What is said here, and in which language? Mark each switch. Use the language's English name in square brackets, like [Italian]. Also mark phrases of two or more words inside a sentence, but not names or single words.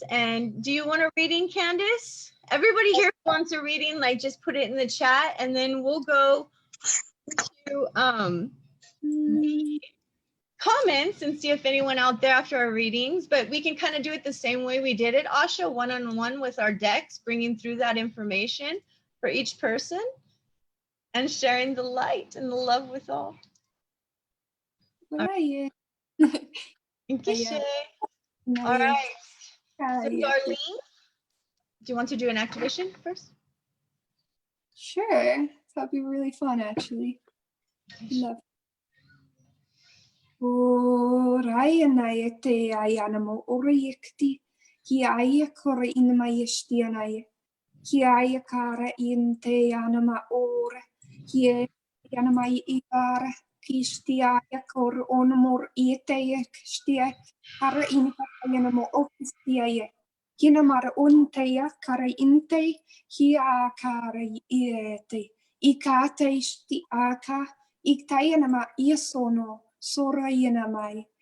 [English] And do you want a reading, Candace? Everybody here wants a reading, like just put it in the chat and then we'll go to the comments and see if anyone out there after our readings, but we can kind of do it the same way we did it, Aasha, one-on-one with our decks, bringing through that information for each person and sharing the light and the love with all. Right. Thank you, Shay. All right. So Darlene, do you want to do an activation first? Sure. That'd be really fun, actually. Love. O raya na e te ayana mo ora yekti ki aya kora in ma yestiana ki aya kara in te ana ma ora ki ana mai ikara ki stia kor on mor ete stia kara in ayana mo ofistia kina mara unte kara inte ki a kara ete ikate sti aka iktayana ma iasono Sora yanamai.